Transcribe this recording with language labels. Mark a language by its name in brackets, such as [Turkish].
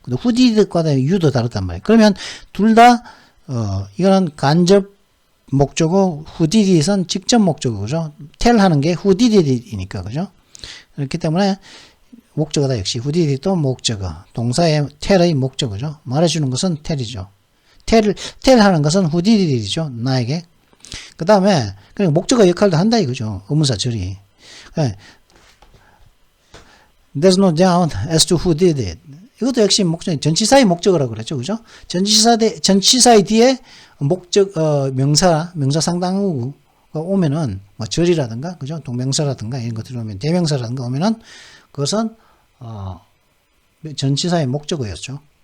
[Korean] who did it과 you도 다르단 말이에요. 그러면 둘 다 이거는 간접 목적어, who did it은 직접 목적어죠. tell 하는 게 who did it이니까, 그죠? 그렇기 때문에 목적어다 역시 who did it도 목적어, 동사의 tell의 목적어죠. 말해주는 것은 tell이죠. tell 하는 것은 who did it이죠. 나에게. 그 다음에 그냥 목적어 역할도 한다 이거죠. 의문사 절이. [English] There's no doubt as to who did it. [Korean] 이것도 역시 전치사의 목적어라고 그랬죠. 그죠? 전치사의 뒤에 명사 상당어가 오면은, 뭐, 절이라든가, 그죠? 동명사라든가, 이런 것들이 오면, 대명사라든가 오면은, 그것은, 전치사의 목적어였죠.